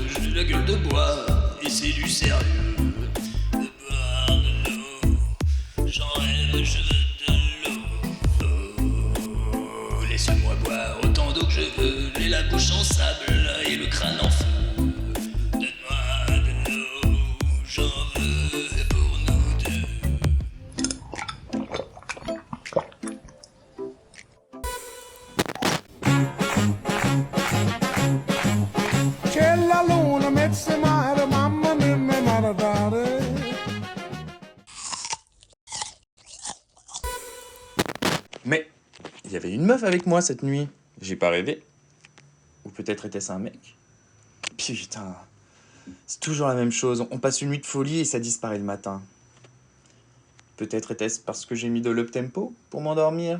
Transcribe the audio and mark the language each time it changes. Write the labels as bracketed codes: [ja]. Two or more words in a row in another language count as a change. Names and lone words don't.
[fr] J'ai la gueule de bois et c'est du sérieux. De boire de l'eau, j'en rêve, je veux de l'eau. Oh, laisse-moi boire autant d'eau que je veux. J'ai la bouche en sable et le crâne en feu. Donne-moi de l'eau, j'en veux pour nous deux. [it] C'è la luna, mezza mare, mamma mia, mi maradare. [fr] Mais il y avait une meuf avec moi cette nuit. J'ai pas rêvé. Ou peut-être était-ce un mec. Putain, c'est toujours la même chose. On passe une nuit de folie et ça disparaît le matin. Peut-être était-ce parce que j'ai mis de l'up-tempo pour m'endormir.